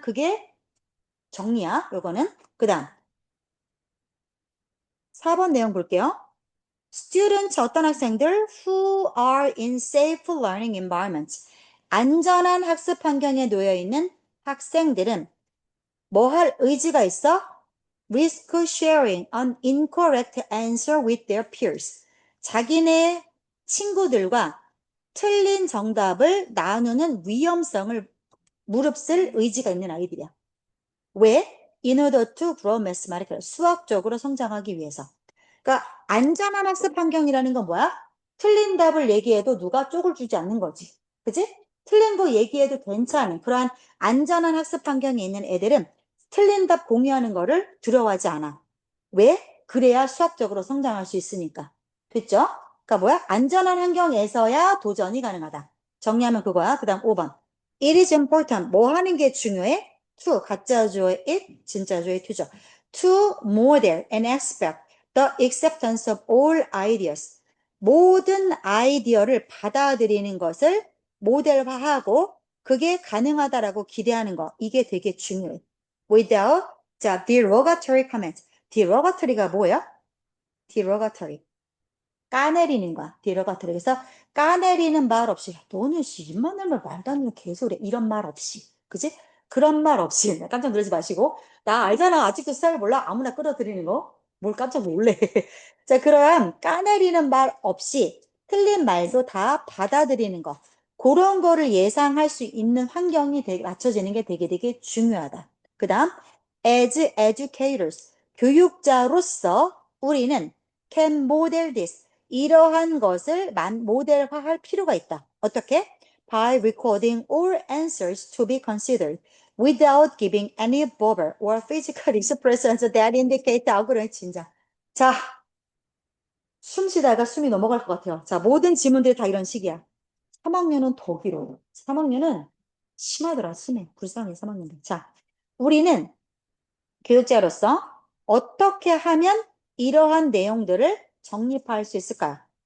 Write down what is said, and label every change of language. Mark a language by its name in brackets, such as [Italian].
[Korean] 그게 정리야. 요거는. 그 다음 4번 내용 볼게요. [English] Students [Korean] 어떤 학생들 [English] who are in safe learning environments [Korean] 안전한 학습 환경에 놓여 있는 학생들은 뭐 할 의지가 있어? [English] risk sharing an incorrect answer with their peers. [Korean] 자기네 친구들과 틀린 정답을 나누는 위험성을 무릅쓸 의지가 있는 아이들이야. 왜? [English] In order to grow mathematically. [Korean] 수학적으로 성장하기 위해서. 그러니까 안전한 학습 환경이라는 건 뭐야? 틀린 답을 얘기해도 누가 쪽을 주지 않는 거지. 그지? 틀린 거 얘기해도 괜찮은 그러한 안전한 학습 환경에 있는 애들은 틀린 답 공유하는 거를 두려워하지 않아. 왜? 그래야 수학적으로 성장할 수 있으니까. 됐죠? 그러니까 뭐야? 안전한 환경에서야 도전이 가능하다. 정리하면 그거야. 그 다음 5번. [English] It is important. [Korean] 뭐 하는 게 중요해? to, 가짜주어의 it, 진짜주어의 to죠. [English] To model and expect the acceptance of all ideas. [Korean] 모든 아이디어를 받아들이는 것을 모델화하고 그게 가능하다라고 기대하는 거. 이게 되게 중요해. [English] Without, [Korean] 자, [English] derogatory comment. [Korean] derogatory가 뭐야? derogatory. 까내리는 거야. derogatory. 그래서 까내리는 말 없이, 너는 입만 열면 말도 안 되는 개소리. 이런 말 없이. 그지? 그런 말 없이. 깜짝 놀라지 마시고. 나 알잖아. 아직도 스타일 몰라. 아무나 끌어들이는 거. 뭘 깜짝 놀래. 자, 그럼 까내리는 말 없이 틀린 말도 다 받아들이는 거. 그런 거를 예상할 수 있는 환경이 맞춰지는 게 되게 중요하다. 그 다음, [English] as educators. [Korean] 교육자로서 우리는 [English] can model this. [Korean] 이러한 것을 모델화할 필요가 있다. 어떻게? [English] By recording all answers to be considered without giving any verbal or physical expressions that indicate algorithm [Korean] 진짜. 자, 숨 쉬다가 숨이 넘어갈 것 같아요. 자, 모든 지문들이 다 이런 식이야. 3학년은 더 길어. 3학년은 심하더라, 심해. 불쌍해, 3학년들. 자, 우리는 교육자로서 어떻게 하면 이러한 내용들을 정립할 수 있을까요?